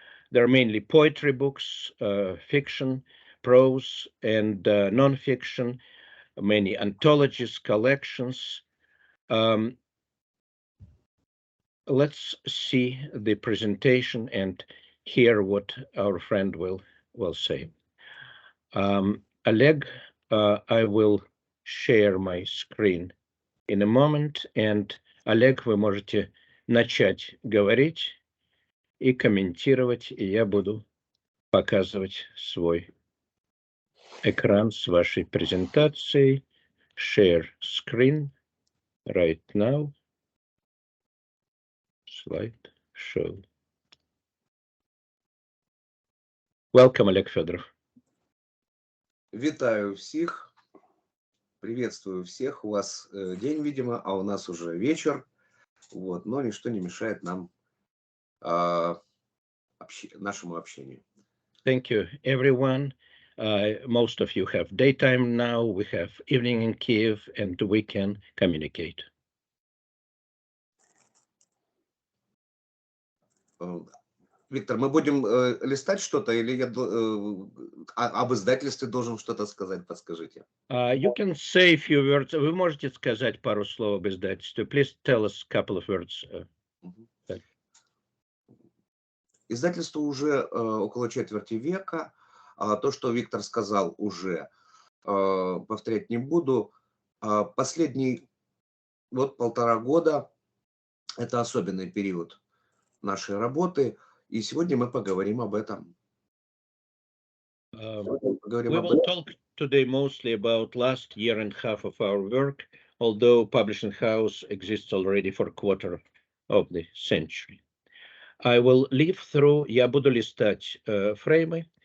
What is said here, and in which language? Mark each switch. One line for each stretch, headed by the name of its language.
English: They're mainly poetry books, fiction, prose, and nonfiction, many anthologies, collections. Let's see the presentation and hear what our friend will say.
Russian: Oleg,
English: I will share my screen in a moment, and
Russian: Олег, вы можете начать говорить и комментировать, и я буду показывать свой экран с вашей презентацией.
English: Share screen right now. Slide show. Welcome, Oleg Fedorov.
Russian: Витаю всех, приветствую всех. У вас день, видимо, а у нас уже вечер. Вот, но ничто не мешает нам нашему общению.
English: Thank you, everyone. Most of you have daytime now. We have evening in Kyiv, and we can communicate.
Russian: Виктор, мы будем листать что-то, или я об издательстве должен что-то сказать? Подскажите.
English: You can say a few words.
Russian: Вы можете сказать пару слов об издательстве.
English: Please tell us a couple of words.
Russian: Издательство уже около четверти века. То, что Виктор сказал, уже повторять не буду. Последний полтора года – это особенный период нашей работы, и сегодня мы поговорим об этом.
English: We will talk today mostly about last year and a half of our work, although publishing house exists already for a quarter of the century. I will leaf through,
Russian: я буду листать фреймы.